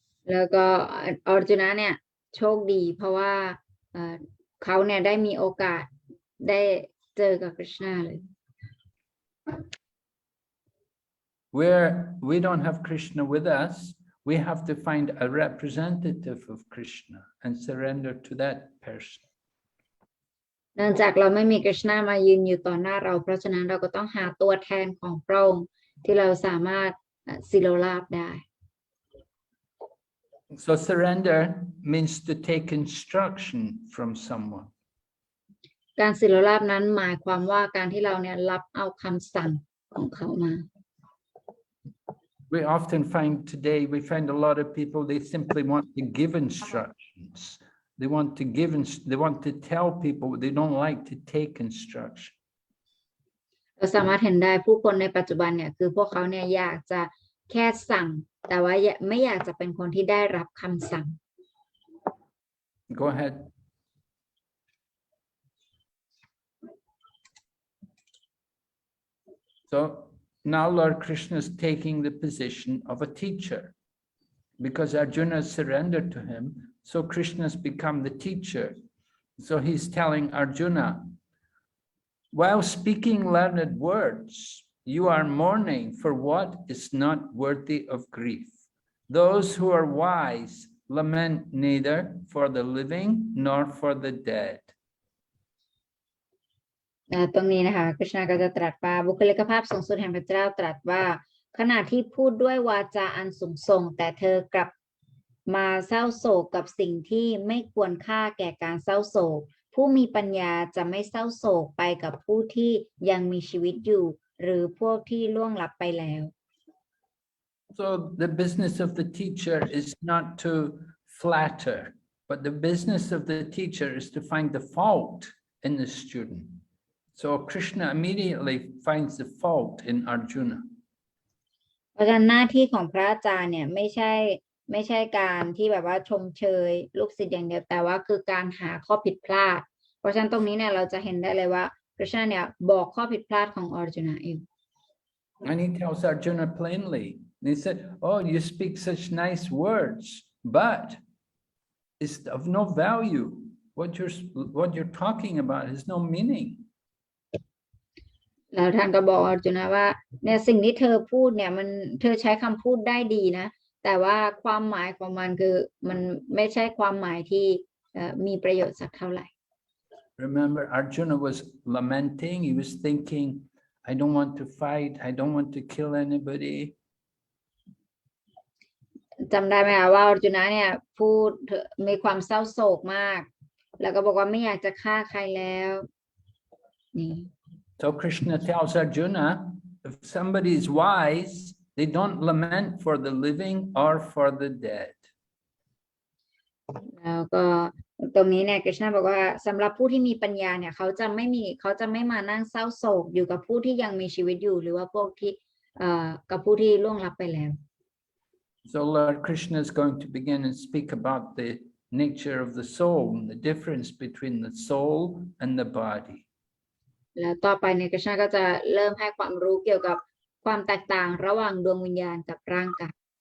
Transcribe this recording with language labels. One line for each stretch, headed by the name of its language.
Thai: แล้วก็ออร์จุนะเนี่ยโชคดีเพราะว่าเขาเนี่ยได้มีโอกาสได้เจอกับกฤษณะเลย
English: Where we don't have Krishna with us, we have to find a representative of Krishna and surrender to that person.
Thai: เนื่องจากเราไม่มีกฤษณะมายืนอยู่ต่อหน้าเราเพราะฉะนั้นเราก็ต้องหาตัวแทนของพระองค์ที่เราสามารถสิโรราบได้
English: So surrender means to take instruction from someone.
Thai: การสิโรราบนั้นหมายความว่าการที่เราเนี่ยรับเอาคำสั่งของเขามา
English: We often find today, we find a lot of people, they simply want to give instructions. They want to tell people, they don't like to take instruction.
Thai: เราสามารถเห็นได้ผู้คนในปัจจุบันเนี่ยคือพวกเขาเนี่ยอยากจะแค่สั่งแต่ว่าไม่อยากจะเป็นคนที่ได้รับคำสั่ง
English: Go ahead. So now Lord Krishna is taking the position of a teacher. Because Arjuna surrendered to him, so Krishna has become the teacher. So he's telling Arjuna, while speaking learned words, you are mourning for what is not worthy of grief. Those who are wise lament neither for the living nor for the dead.
Thai: ตรงนี้นะคะคริชนาก็จะตรัสว่าบุคลิกภาพสูงสุดแห่งพระเจ้าตรัสว่าขณะที่พูดด้วยวาจาอันสูงส่งแต่เธอกลับมาเศร้าโศกกับสิ่งที่ไม่ควรค่าแก่การเศร้าโศกผู้มีปัญญาจะไม่เศร้าโศกไปกับผู้ที่ยังมีชีวิตอยู่หรือพวกที่ล่วงลับไปแล้ว
English: So the business of the teacher is not to flatter, but the business of the teacher is to find the fault in the student. So Krishna immediately finds the fault in Arjuna.
Thai: เพราะฉะนั้นหน้าที่ของพระอาจารย์เนี่ยไม่ใช่การที่แบบว่าชมเชยลูกศิษย์อย่างเดียวแต่ว่าคือการหาข้อผิดพลาดเพราะฉะนั้นตรงนี้เนี่ยเราจะเห็นได้เลยว่าคริชนาเนี่ยบอกข้อผิดพลาดของอร์จุนาเอง
English: And he tells Arjuna plainly, and he said, oh, you speak such nice words, but it's of no value. What you're talking about has no meaning.
Thai: แล้วท่านก็บอกอร์จุนาว่าเนี่ยสิ่งที่เธอพูดเนี่ยเธอใช้คำพูดได้ดีนะแต่ว่าความหมายของมันคือมันไม่ใช่ความหมายที่มีประโยชน์สักเท่าไหร่
English: Remember, Arjuna was lamenting. He was thinking, I don't want to fight. I don't want to kill anybody.
Thai: จำได้ไหมคะว่าอร์จุนาเนี่ยพูดมีความเศร้าโศกมากแล้วก็บอกว่าไม่อยากจะฆ่าใครแล้วนี่
English: So Krishna tells Arjuna, if somebody is wise, they don't lament for the living or for the dead.
Thai: แล้วก็ตรงนี้เนี่ยกฤษณะบอกว่าสำหรับผู้ที่มีปัญญาเนี่ยเขาจะไม่มานั่งเศร้าโศกอยู่กับผู้ที่ยังมีชีวิตอยู่หรือว่าพวกที่กับผู้ที่ล่วงลับไปแล้ว
English: So Lord Krishna is going to begin and speak about the nature of the soul and the difference between the soul and the body.
Thai: แล้วต่อไปเนี่ยกฤษณะก็จะเริ่มให้ความรู้เกี่ยวกับความแตกต่างระหว่างดวงวิญญาณกับร่างกาย